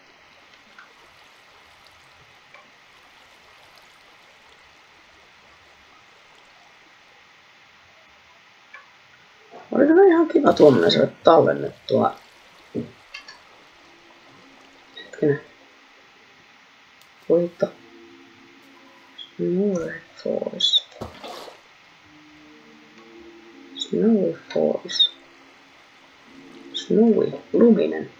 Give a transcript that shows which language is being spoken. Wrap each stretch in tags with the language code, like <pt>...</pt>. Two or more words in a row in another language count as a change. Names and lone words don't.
<fi>Oli kyllä ihan kiva tuommoinen saada tallennettua. Hetkinen. Voita. Snowy Falls. Snowy Falls. Snowy. Luminen.</fi>